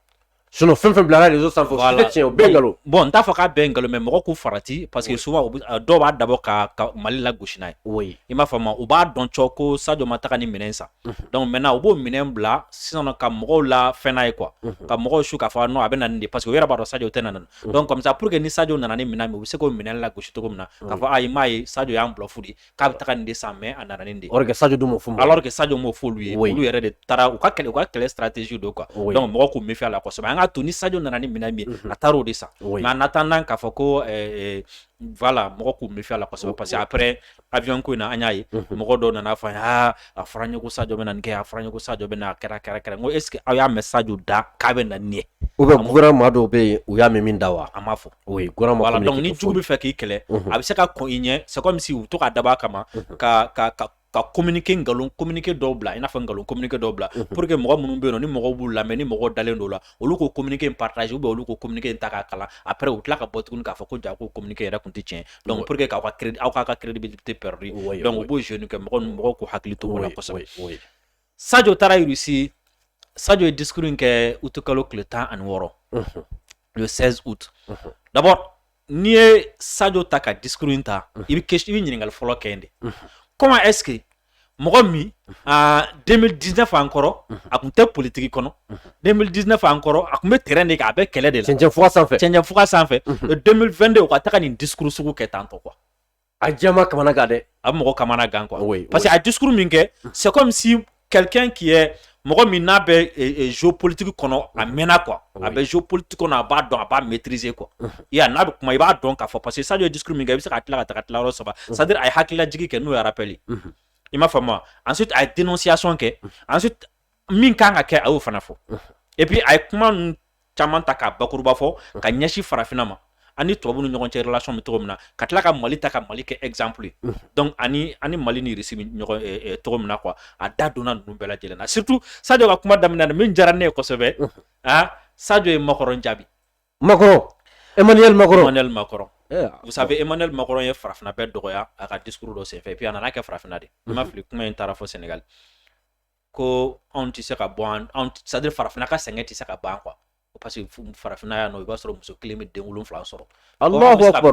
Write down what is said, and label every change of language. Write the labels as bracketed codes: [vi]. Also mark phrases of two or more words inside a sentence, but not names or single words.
[bm] sinon fɛn fɛn bilara réseau sanfɛ o si tɛ tiɲɛ o bɛɛ ye nkalon bon n t'a fɔ k'a bɛɛ ye nkalon mais mɔgɔ k'u farati [fr] parce que [bm] souvent dɔw b'a dabɔ ka Mali lagosi n'a ye i m'a faamu u b'a dɔn cɔ ko Sadio ma taga ni minɛn san [fr] donc maintenant [bm] u b'o minɛn bila sisan ka mɔgɔw la fɛn n'a ye quoi ka mɔgɔw su k'a fɔ non a bɛ na nin de [fr] parce que [bm] u yɛrɛ b'a dɔn Sadio tɛ na [fr] donc comme ça pour que [bm] ni Sadio nana ni minɛn min u bɛ se k'o minɛn lagosi cogo min na k'a fɔ ayi m'a ye Sadio y'an bluff de k'a bɛ taga nin de san mais a nana nin de [fr] alors que [bm] Sadio dun m'o fɔ [fr] alors que [bm] Sadio m'o fɔ olu ye olu yɛrɛ de taara u ka kɛlɛ stratégie don quoi donc mɔgɔw k'u méfier a la kosɛbɛ an k'a to ni Sadio nana ni minɛn min ye a taara o de san [fr] mais en attendant [bm] k'a fɔ ko voilà mɔgɔ k'u méfier a la kosɛbɛ [fr] parce que après avion [bm] ko in na an y'a ye mɔgɔ dɔw nana fɔ a fɔra n ye ko Sadio bɛ na nin kɛ a fɔra n ye ko Sadio bɛ na kɛra n ko [fr] est ce que [bm] aw y'a mɛn Sadio da k'a bɛ na nin ye [fr] ou bien gouvernement [bm] dɔw bɛ yen u y'a mɛn min da wa a m'a fɔ gouvernement voilà donc ni jugu bɛ fɛ k'i kɛlɛ a bɛ se ka kɔn i ɲɛ [fr] c'est comme si [bm] u to ka dabɔ a kama ka communiqué dɔw bila i n'a fɔ ngalon communiqué dɔw bila [fr] pour que [bm] mɔgɔ minnu bɛ yen nɔ ni mɔgɔw b'u lamɛn ni mɔgɔw dalen don la olu k'o communiqué in [fr] partage ou bien [bm] olu k'o communiqué in ta k'a kalan après u tila ka bɔ tuguni k'a fɔ ko ja ko communiqué yɛrɛ tun tɛ tiɲɛ [fr] donc pour que [bm] aw k'a ka [fr] crédibilité perdu donc [bm] u b'o jeu kɛ mɔgɔw k'u hakili to o la kosɛbɛ Sadio taara Russie Sadio ye discours in kɛ août kalo tile 16 [fr] le 16 août d'abord [bm] n'i ye Sadio ta ka discours in ta i bɛ ɲininkali fɔlɔ kɛ yen de [fr] comment est-ce que [bm] mɔgɔ min 2019 an kɔrɔ a tun tɛ politique kɔnɔ 2019 an kɔrɔ a tun bɛ terrain de kan a bɛ kɛlɛ de la cɛncɛn fuga sanfɛ 2022 u ka taga nin discours sugu kɛ tantɔ quoi a diya ma kamana gan dɛ a bɛ mɔgɔ kamana gan quoi [fr] parce que [bm] a discours min kɛ [fr] c'est comme si quelqu'un qui est [bm] mɔgɔ min n'a bɛ géopolitique kɔnɔ a mɛnna quoi a bɛ géopolitique kɔnɔ a b'a dɔn a b'a maîtriser quoi i y'a n'a bɛ kuma i b'a dɔn k'a fɔ [fr] parce que [bm] Sadio ye discours min kɛ i bɛ se ka tila ka taga tilayɔrɔ saba [fr] c'est à dire [bm] a ye hakililajigi kɛ n'o ye rappel ye i m'a faamu ensuite a ye dénonciation kɛ ensuite min kan ka kɛ a y'o fana fɔ [fr] et puis [bm] a ye kuma ninnu caman ta k'a bakuruba fɔ ka ɲɛsin farafinna ma ani tubabu ni ɲɔgɔn cɛ relation bɛ cogo min na ka tila ka Mali ta ka Mali kɛ exemple ye donc ani Mali ni Russie ɲɔgɔn cogo min na quoi a da donna ninnu bɛɛ lajɛlen na surtout Sadio ka kuma daminɛ na min diyara ne ye kosɛbɛ Sadio ye Macron jaabi Emmanuel Macron [fr] vous savez [bm] Emmanuel Macron ye farafinna bɛɛ dɔgɔya a ka discours dɔ senfɛ [fr] et puis [bm] a nana kɛ farafinna de i ma fili kuma in taara fɔ Sénégal ko anw tɛ se ka bɔ [fr] c'est à dire [bm] farafinna ka sɛgɛn tɛ se ka ban quoi [fr] parce que [bm] farafinna yan nɔ i b'a sɔrɔ muso kelen bɛ den 7 sɔrɔ [ar] الله أكبر